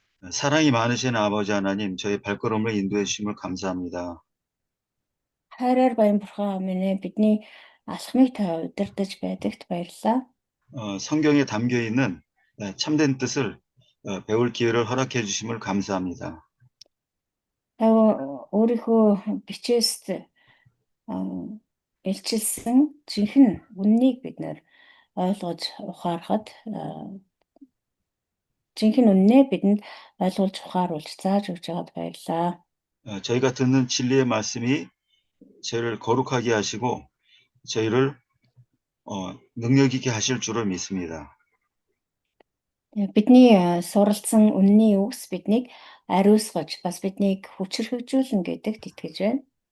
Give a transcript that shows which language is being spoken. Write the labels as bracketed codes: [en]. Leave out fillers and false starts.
[ko] 사랑이 많으신 아버지 하나님, 저희 발걸음을 인도해 주심을 감사합니다. [mn] Хайраар баян бурхан минь бидний алхмыг та удирдах байдагт баярлалаа. [ko] 성경에 담겨 있는 참된 뜻을 배울 기회를 허락해 주심을 감사합니다. [mn] Та өөрийнхөө бичээст илчилсэн жинхэнэ үннийг бид нэр ойлгож ухаарахад жинхэнэ үннээ бидэнд ойлгуулж ухааруулж зааж өгч байгаад баярлалаа. [ko] 저희가 듣는 진리의 말씀이 저희를 거룩하게 하시고 저희를 능력 있게 하실 줄을 믿습니다. [mn] Бидний суралцсан үнний үгс биднийг ариусгаж бас биднийг хүчрхэгжүүлнэ гэдэгт итгэж байна.